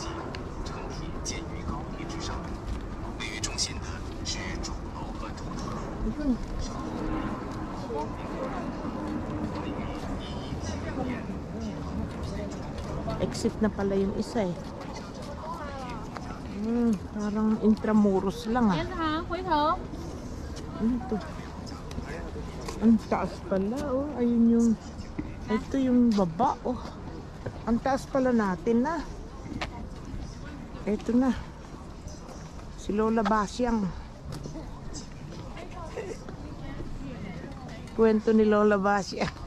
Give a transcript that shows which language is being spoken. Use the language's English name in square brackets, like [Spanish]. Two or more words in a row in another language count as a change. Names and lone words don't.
[Filipino] Ayun. Exit na pala yung isa eh. parang intramuros lang ah. [Chinese] 连长回头。 [Filipino] Ano to? Ang taas pala oh. Ayun yung, ito yung baba oh. Ang taas pala natin na. Ito na. Si Lola Basyang. Kwento ni Lola Basyang.